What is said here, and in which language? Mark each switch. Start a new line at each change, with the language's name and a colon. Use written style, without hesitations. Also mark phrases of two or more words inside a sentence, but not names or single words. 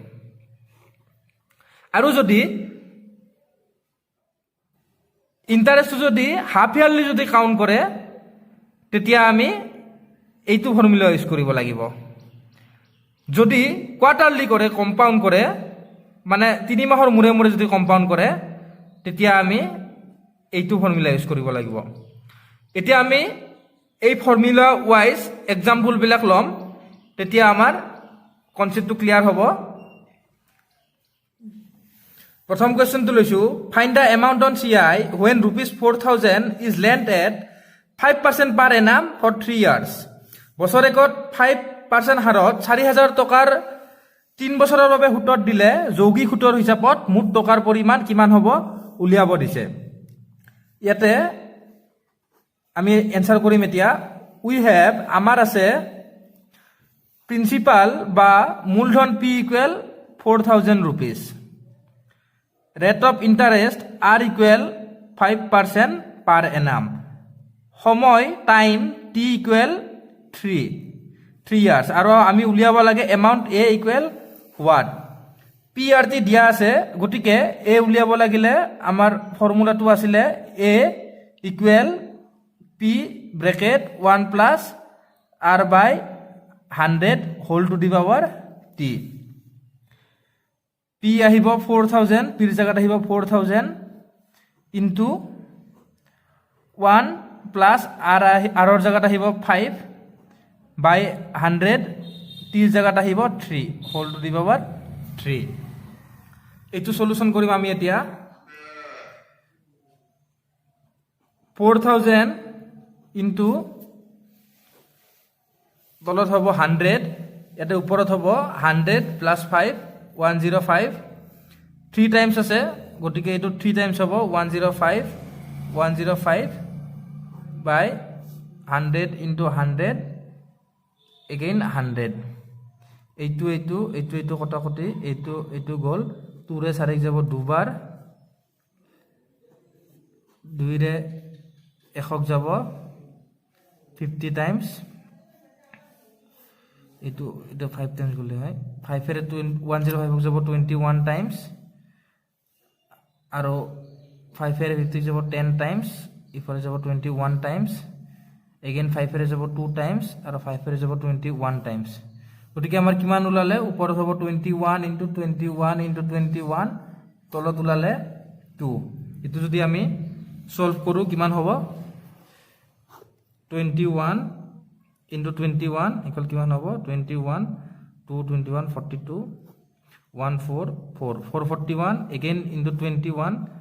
Assamese: আৰু যদি ইন্টাৰেষ্টটো যদি
English: half yearly
Assamese: যদি কাউন্ট কৰে তেতিয়া আমি এইটো
English: formula use
Assamese: কৰিব লাগিব যদি কোৱাৰ্টাৰলি কৰে কম্পাউণ্ড কৰে মানে 3 মাহৰ মুৰে মুৰে যদি কম্পাউণ্ড কৰে তেতিয়া আমি এইটো
English: formula use
Assamese: কৰিব লাগিব এতিয়া আমি এই
English: formula wise example
Assamese: বিলাক লম তেতিয়া আমাৰ কনসেপ্টটো ক্লিয়াৰ হ'ব প্ৰথম কোৱেশ্চনটো লৈছো
English: find the amount on CI when ₹4000 is lent at 5% per annum for 3 years
Assamese: বছৰেকত 5% হাৰত 4000 টকাৰ 3 বছৰৰ বাবে সুতত দিলে যৌগিক সুতৰ হিচাপত মুঠ টকাৰ পৰিমাণ কিমান হ'ব উলিয়াব দিছে ইয়াতে আমি এনসার কৰিম এতিয়া
English: we have
Assamese: আমাৰ আছে প্ৰিন্সিপাল বা মূলধন p
English: equal 4000 rupees rate of interest r equal 5% per annum
Assamese: সময় টাইম
English: t equal
Assamese: 3 years আৰু আমি উলিয়াব লাগে এমাউন্ট
English: a equal what
Assamese: p r t দিয়া আছে গটিকে a উলিয়াব লাগিলে আমাৰ ফৰ্মুলাটো আছিলে
English: a equal p bracket 1 plus r by 100 whole to the power t
Assamese: p আহিব 4000 p ৰ জায়গাত আহিব 4000
English: into 1 plus
Assamese: r ৰ জায়গাত আহিব 5 by 100 t ৰ জায়গাত আহিব 3
English: whole to the power
Assamese: 3 এইটো সলিউশন কৰিম আমি এতিয়া 4000 into তলত হ'ব 100 ইয়াতে ওপৰত হ'ব 100 plus 5 105 3 times আছে গটিকে এটো 3 times হ'ব
English: 105 by 100 into 100 again 100
Assamese: এইটো কটাকটি এইটো গল 2 ৰে 4 যাব দুবাৰ 2 ৰে 1 যাব 50 times itu 5 times গলে হয় 5 এর 105 যাব 21 times আৰু 5 এর 50 যাব 10 times ইফালে যাব 21 times again 5 এর যাব 2 times আৰু 5 এর যাব 21 times গটিকে আমাৰ কিমান উলালে ওপৰত হ'ব
English: 21 into 21 into 21
Assamese: তলত উলালে 2 ইটো যদি আমি সলভ কৰো কিমান হ'ব
English: 21 into 21 equal
Assamese: কিমান হ'ব 21 2 21 42 144 441 again into 21